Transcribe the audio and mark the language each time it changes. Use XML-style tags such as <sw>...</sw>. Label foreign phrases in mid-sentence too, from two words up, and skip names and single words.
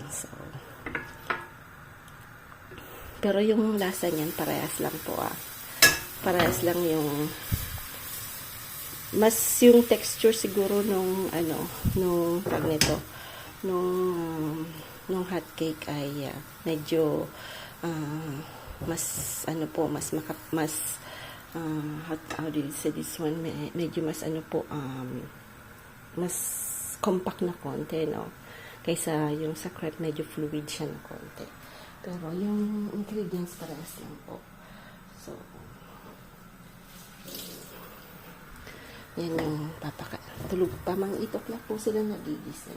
<tl>So, pero yung lasa niyan, parehas lang po Parehas lang yung yung texture siguro nung hot cake ay medyo</tl> <en>how do you say this one,</en> <tl>medyo mas mas compact na konti, no, kaysa yung sa crepe medyo fluid siya na konti, pero yung ingredients parehas lang po. So yan yung tulog pa, mga itok na po sila nagigising.</tl>